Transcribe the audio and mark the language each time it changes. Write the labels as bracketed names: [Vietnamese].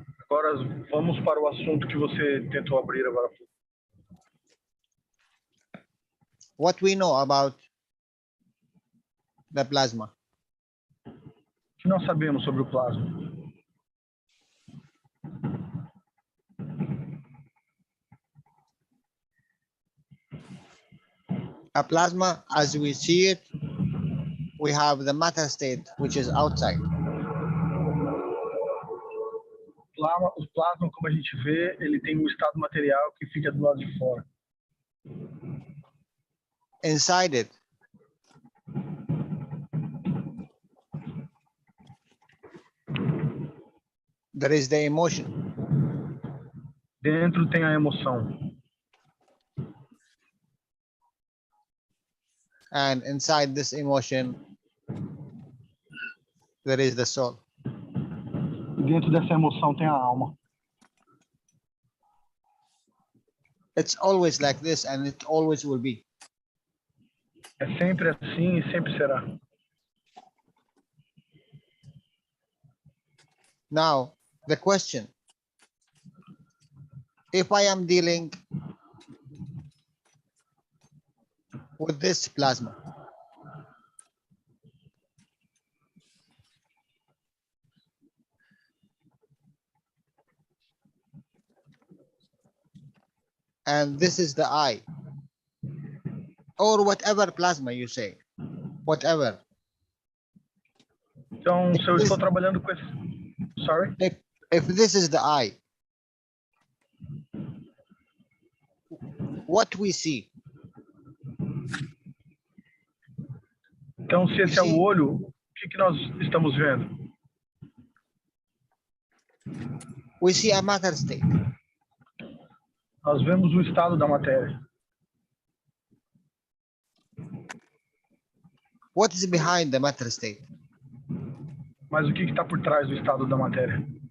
[Portuguese] Agora, vamos para o assunto que você tentou abrir agora. [English] What we know about the plasma. [Portuguese] O que nós sabemos sobre o plasma? [English] A plasma, as we see it, we have the matter state, which is outside. [Portuguese] O plasma, como a gente vê, ele tem um estado material que fica do lado de fora. [English] Inside it, there is the emotion. [Portuguese] Dentro tem a emoção. [English] And inside this emotion, there is the soul. [Portuguese] E dentro dessa emoção tem a alma. [English] It's always like this, and it always will be. [Portuguese] É sempre assim e sempre será. [English] Now, the question, if I am dealing with this plasma, and this is the I, or whatever plasma you say, whatever. [Portuguese] Então, se eu estou trabalhando com esse... [English] Sorry? If this is the I, what we see? [Portuguese] Então, se esse é o olho, o que nós estamos vendo? [English] We see a matter state. [Portuguese] Nós vemos o estado da matéria. [English] What is behind the matter state? [Portuguese] Mas o que está por trás do estado da matéria?